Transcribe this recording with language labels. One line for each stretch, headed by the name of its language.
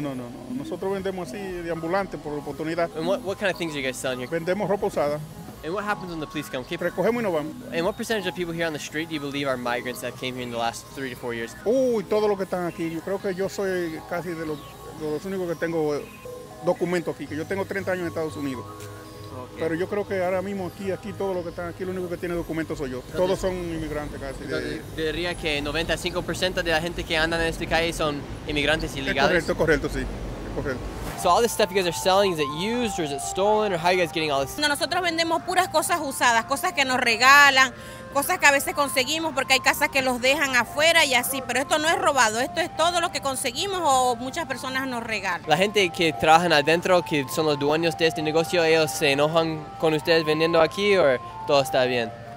Spanish: Nosotros vendemos así de ambulante por oportunidad.
English: And what kind of things are you guys selling here?
Spanish: Vendemos ropa usada.
English: And what happens when the police come?
Spanish: Recogemos y nos vamos.
English: And what percentage of people here on the street do you believe are migrants that came here in the last 3 to 4 years?
Spanish: Uy, todos los que están aquí. Yo creo que yo soy casi de los únicos que tengo documento aquí, que yo tengo 30 años en Estados Unidos. Okay. Pero yo creo que ahora mismo aquí todos los que están aquí, lo único que tiene documentos soy yo. Todos son inmigrantes casi. Diría que 95% de la gente que anda en esta calle son inmigrantes ilegales. Es correcto, sí. Es correcto.
English: So all this stuff you guys are selling, is it used or is it stolen, or how are you guys getting all this?
Spanish: Nosotros vendemos puras cosas usadas, cosas que nos regalan, cosas que a veces conseguimos porque hay casas que los dejan afuera y así, pero esto no es robado, esto es todo lo que conseguimos o muchas personas nos regalan. La gente que trabajan adentro, que son los dueños de este negocio, ¿ellos se enojan con ustedes vendiendo aquí o todo está bien?